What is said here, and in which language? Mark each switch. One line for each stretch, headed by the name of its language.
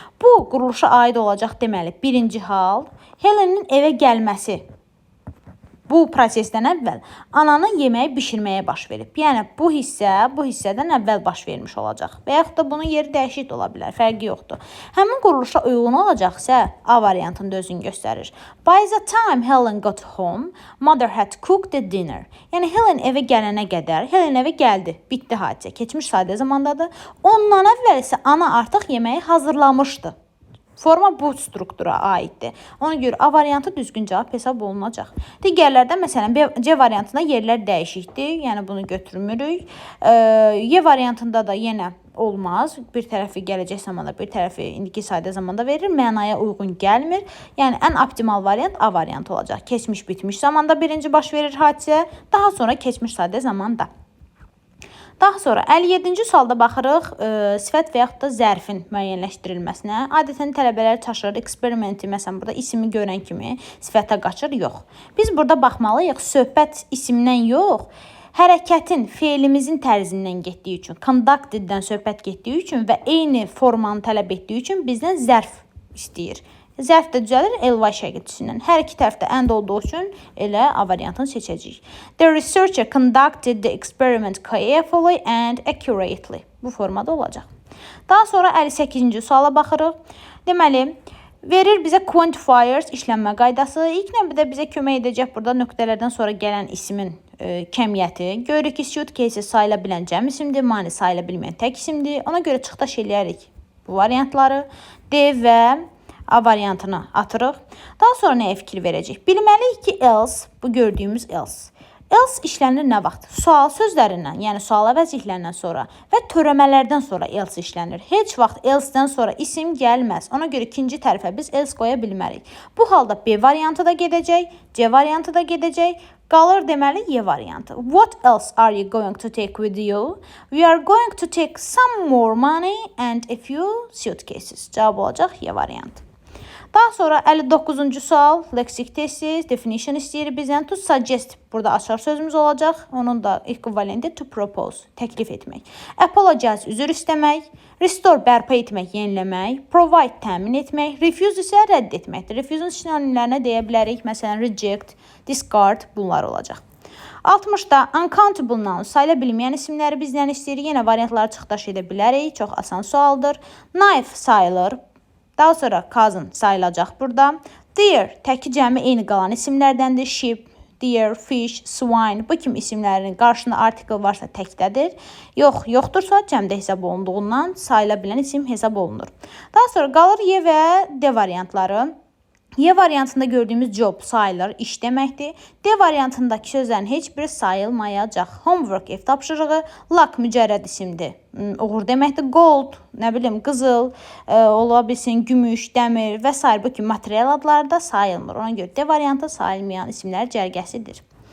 Azerbaijani: Bu quruluşa aid olacaq deməli. Birinci hal Helen'in evə gəlməsi. Bu prosesdən əvvəl ananın yeməyi bişirməyə baş verib. Yəni bu hissədən əvvəl baş vermiş olacaq. Və yaxud da bunun yeri dəyişik ola bilər, fərqi yoxdur. Həmin quruluşa uyğun olacaqsa A variantında özünü göstərir.
English: By the time Helen got home, mother had cooked the dinner.
Azerbaijani: Yəni Helen evə gələnə qədər, Helen evə gəldi, bitdi hadisə, keçmiş sadə zamandadır. Ondan əvvəl isə ana artıq yeməyi hazırlamışdı. Forma bu struktura aiddir. Ona görə A variantı düzgün cavab hesab olunacaq. Digərlərdə məsələn C variantında yerlər dəyişikdir. Yəni bunu götürmürük. Y variantında da yenə olmaz. Bir tərəfi gələcək zamanda, bir tərəfi indiki sadə zamanda verir. Mənaya uyğun gəlmir. Yəni ən optimal variant A variantı olacaq. Keçmiş bitmiş zamanda birinci baş verir hadisə, daha sonra keçmiş sadə zamanda. Daha sonra 57-ci sualda baxırıq sifət və yaxud da zərfin müəyyənləşdirilməsinə. Adətən tələbələr çaşır, eksperimenti, məsələn burada ismi görən kimi sifətə qaçır, yox. Biz burada baxmalıyıq, söhbət isimdən yox, hərəkətin, feilimizin tərzindən getdiyi üçün, conducteddən söhbət getdiyi üçün və eyni formanı tələb etdiyi üçün bizdən zərf istəyir. Zərf də düzəlir ly şəklçisindən. Hər iki tərəfdə and olduğu üçün elə A variantını seçəcəyik.
English: The researcher conducted the experiment carefully and accurately.
Azerbaijani: Bu formada olacaq. Daha sonra 58-ci suala baxırıq. Deməli, verir bizə quantifiers işlənmə qaydası. İlk növbədə bizə kömək edəcək burada nöqtələrdən sonra gələn ismin kəmiyyəti. Görürük ki, suitcase sayıla bilən cəm isimdir, money sayıla bilməyən tək isimdir. Ona görə çıxdaş eləyərik bu variantları. D və A variantını atırıq. Daha sonra nəyə fikir verəcək? Bilməliyik ki, else, bu gördüyümüz else. Else işlənir nə vaxt? Sual sözlərindən, yəni sual əvəzliklərindən sonra və törəmələrdən sonra else işlənir. Heç vaxt else-dən sonra isim gəlməz. Ona görə ikinci tərəfə biz else qoya bilmərik. Bu halda B variantı da gedəcək, C variantı da gedəcək. Qalır deməli Y variantı.
English: What else are you going to take with you? We are going to take some more money and a few suitcases.
Azerbaijani: Cavab olacaq Y variantı. Daha sonra 59-cu sual, leksik testi, definition istəyir bizdən. To suggest, burada açar sözümüz olacaq. Onun da ekvivalenti to propose, təklif etmək. Apologize, üzr istəmək. Restore, bərpa etmək, yeniləmək. Provide, təmin etmək. Refuse isə rədd etməkdir. Refuse-un sinonimlərinə deyə bilərik. Məsələn, reject, discard, bunlar olacaq. 60-da uncountable noun, sayıla bilməyən isimləri bizdən istəyir. Yenə variantları çıxdaş edə bilərik. Çox asan sualdır. Knife sayılır. Daha sonra cousin sayılacaq burada. Deer, təki cəmi eyni qalan isimlərdəndir. Sheep, deer, fish, swine, bu kimi isimlərin qarşısında article varsa təkdədir. Yoxdursa cəmdə hesab olunduğundan sayıla bilən isim hesab olunur. Daha sonra qalır Y və D variantları. Y variantında gördüyümüz job sayılır, iş deməkdir. D variantındakı sözlərin heç biri sayılmayacaq. Homework, ev tapşırığı, luck mücərrəd isimdir. Uğur deməkdir. Gold, nə bilim, qızıl, ola bilsin, gümüş, dəmir və s. bu kimi material adları da sayılmır. Ona görə D variantı sayılmayan isimlər cərgəsidir.